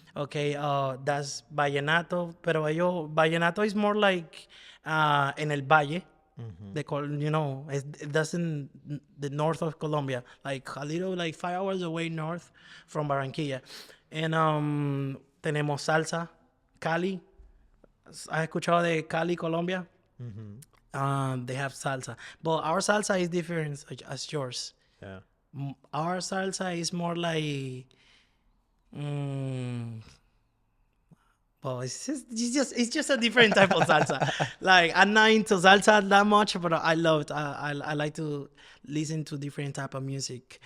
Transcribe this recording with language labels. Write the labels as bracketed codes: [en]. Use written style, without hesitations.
[en] Okay, that's vallenato. [es] Pero [en] vallenato is more like [es] en el valle. [en] They call, that's in the north of Colombia, like a little, like 5 hours away north from Barranquilla. [es] And tenemos salsa, Cali. ¿Has escuchado de Cali, Colombia? [en] They have salsa, but our salsa is different as yours. Yeah. Our salsa is more like, mm, well, it's just a different type of salsa. Like, I'm not into salsa that much, but I love it. I like to listen to different type of music.